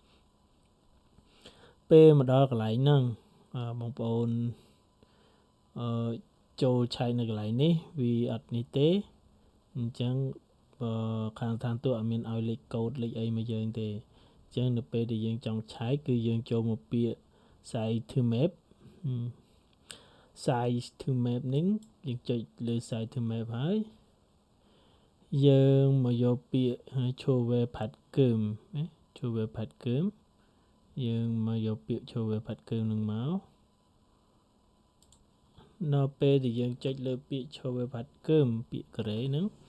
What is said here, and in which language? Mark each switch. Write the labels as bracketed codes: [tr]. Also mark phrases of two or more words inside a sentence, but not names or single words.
[km] ពេលមកដល់កន្លែងហ្នឹងបងប្អូនចូលឆែកនៅកន្លែងនេះវាអត់នេះទេអញ្ចឹងខាងឋានទូតអត់មានឲ្យលេខកូដលេខអីមកយើងទេអញ្ចឹងនៅពេលដែលយើងចង់ឆែកគឺយើងចូលមកពាក្យ [en] site to map [km] នេះយើងចុចលើ [en] site to map [km] ហើយយើងមកយកពាក្យ Chove Patkum ណា Chove Patkum យើងមកយកពាក្យ Chove Patkum នឹងមកនៅពេលដែលយើងចុចលើពាក្យ Chove Patkum ពាក្យកូរ៉េហ្នឹង